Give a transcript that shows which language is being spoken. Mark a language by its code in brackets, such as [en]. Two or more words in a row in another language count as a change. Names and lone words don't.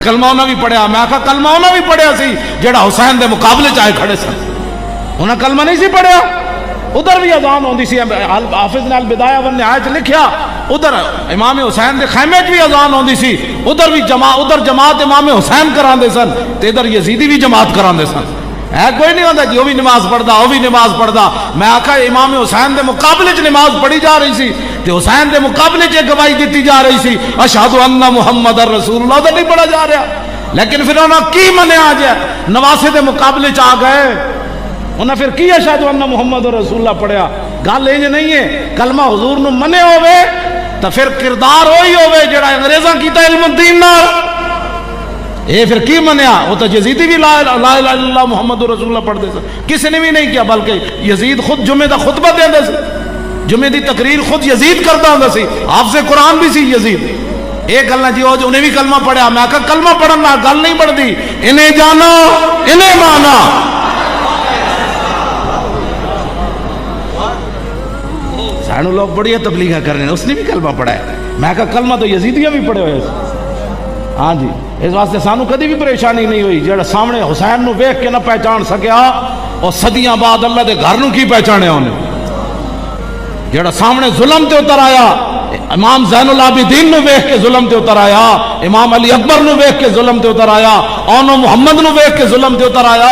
[pa] کلمہ انہاں بھی پڑھیا. میں آکھا کلمہ انہاں بھی پڑھیا سی جڑا حسین دے مقابلے چ آئے کھڑے سن. انہاں کلمہ نہیں سی پڑھیا. ادھر بھی اذان ہوندی سی. حافظ نے البدایہ والنہایہ چ لکھیا ادھر امام حسین دے خیمے چ بھی اذان ہوندی سی. ادھر بھی جماعت امام حسین کراندے سن تے ادھر یزیدی بھی جماعت کراندے سن. ہے کوئی نہیں ہوتا جی وہ بھی نماز پڑھدا وہ بھی نماز پڑھدا. میں آکھا امام حسین دے مقابلے چ نماز پڑھی جا رہی سی تے حسین دے مقابلے چ گواہی دیتی جا رہی سی [ar] اشہد ان محمد رسول اللہ. [pa] تو نہیں پڑھا جا رہا. لیکن پھر انہوں کی منیا جائے نواسے دے مقابلے چ آ گئے. انہیں پھر کی [ar] اشہد ان محمد رسول اللہ [pa] پڑھیا. گل یہ نہیں ہے کلمہ حضور نو منے ہوئے تو پھر کردار وہی ہوئے جڑا انگریزاں کیتا علم الدین نال. اے پھر کی منیا؟ وہ تو یزیدی بھی [ar] لا الہ الا اللہ محمد رسول اللہ [pa] پڑھ دے سن. کسی نے بھی نہیں کیا بلکہ یزید خود جمعے دا خطبہ دے دے سی. جمعے دی تقریر خود یزید کرتا ہوں سی. حافظ قرآن بھی سی یزید. ایک گل نہ جی وہ انہیں بھی کلمہ پڑھیا. میں کہا کلمہ پڑھنا گل نہیں پڑھتی. انہیں جانا انہیں مانا. [ur] سانو لوگ بڑی تبلیغ کر رہے ہیں اس نے بھی کلمہ پڑھا ہے. [pa] میں کہا کلمہ تو یزیدیاں بھی پڑھے ہوئے. ہاں جی اس واسطے سانو کدی بھی پریشانی نہیں ہوئی. جڑا سامنے حسین نو ویکھ کے نہ پہچان سکیا اور صدیاں بعد اللہ دے گھر نو کی پہچانیا انہیں. جڑا سامنے ظلم تے اتر آیا امام زین العابدین نو ویکھ کے ظلم تے اتر آیا. امام علی اکبر نو ویکھ کے ظلم تے اتر آیا. اونو محمد نو ویکھ کے ظلم تے اتر آیا.